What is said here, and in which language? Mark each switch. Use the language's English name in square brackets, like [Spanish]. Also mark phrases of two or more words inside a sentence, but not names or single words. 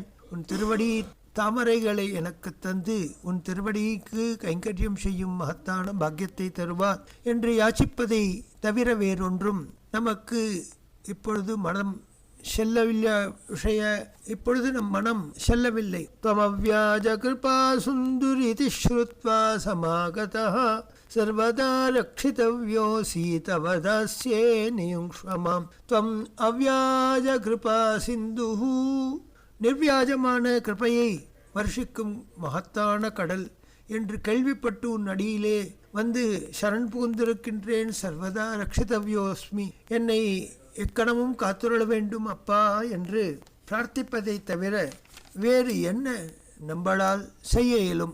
[Tamil] உன் திருவடி தாமரைகளை எனக்கு தந்து உன் திருவடிக்கு கைங்கரியம் செய்யும் மகத்தான பாக்கியத்தை தருவார் என்று யாச்சிப்பதை தவிர வேறொன்றும் நமக்கு இப்பொழுது மனம் செல்லவில்லை. இப்பொழுது நம் மனம் செல்லவில்லை. [Sanskrit] त्वमव्याज कृपा सुन्दुरिति श्रुत्वा समागतः सर्वदा रक्षितव्योऽसि तव दास्ये नियुङ्क्ष्वमां त्वम् अव्याज कृपा सिन्धुः. [Tamil] நிர்வியாஜமான கிருபையை வருஷிக்கும் மகத்தான கடல் என்று கேள்விப்பட்டு உன் அடியிலே வந்து சரண் புகுந்திருக்கின்றேன். [Sanskrit] सर्वदा रक्षितव्योऽस्मि, [Tamil] என்னை எக்கணமும் காத்துள்ள வேண்டும் அப்பா என்று பிரார்த்திப்பதை தவிர வேறு என்ன நம்மளால் செய்ய இயலும்?